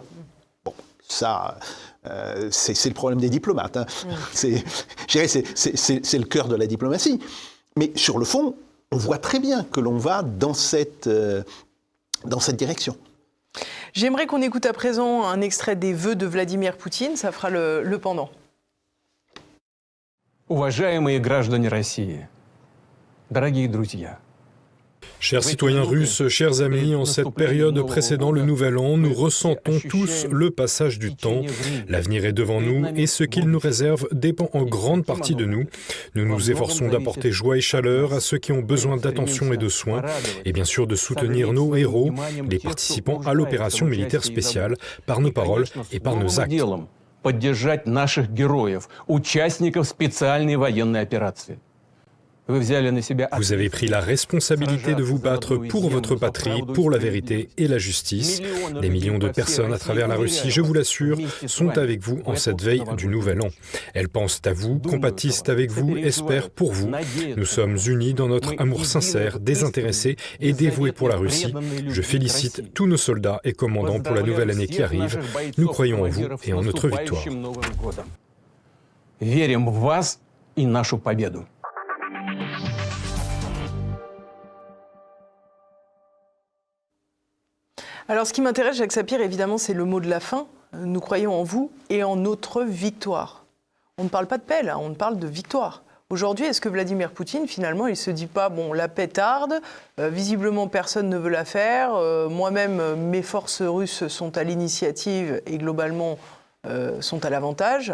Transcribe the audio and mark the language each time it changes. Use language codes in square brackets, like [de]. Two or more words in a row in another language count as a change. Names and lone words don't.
[fr] Bon, ça, c'est le problème des diplomates. Hein. Je dirais, c'est le cœur de la diplomatie. Mais sur le fond, on voit très bien que l'on va dans cette direction. J'aimerais qu'on écoute à présent un extrait des vœux de Vladimir Poutine, ça fera le pendant. [ru] Уважаемые граждане России, дорогие друзья. [fr] Chers citoyens russes, chers amis, en cette période précédant le Nouvel An, nous ressentons tous le passage du temps. L'avenir est devant nous et ce qu'il nous réserve dépend en grande partie de nous. Nous nous efforçons d'apporter joie et chaleur à ceux qui ont besoin d'attention et de soins, et bien sûr de soutenir nos héros, les participants à l'opération militaire spéciale, par nos paroles et par nos actes. [ru] Поддержать наших героев, участников специальной военной операции. [fr] Vous avez pris la responsabilité de vous battre pour votre patrie, pour la vérité et la justice. Des millions de personnes à travers la Russie, je vous l'assure, sont avec vous en cette veille du Nouvel An. Elles pensent à vous, compatissent avec vous, espèrent pour vous. Nous sommes unis dans notre amour sincère, désintéressé et dévoué pour la Russie. Je félicite tous nos soldats et commandants pour la nouvelle année qui arrive. Nous croyons en vous et en notre victoire. [ru] Верим в вас и нашу победу. [fr] Alors, ce qui m'intéresse, Jacques Sapir, évidemment, c'est le mot de la fin. Nous croyons en vous et en notre victoire. On ne parle pas de paix, là, on parle de victoire. Aujourd'hui, est-ce que Vladimir Poutine, finalement, il ne se dit pas, bon, la paix tarde, visiblement, personne ne veut la faire, moi-même, mes forces russes sont à l'initiative et globalement sont à l'avantage.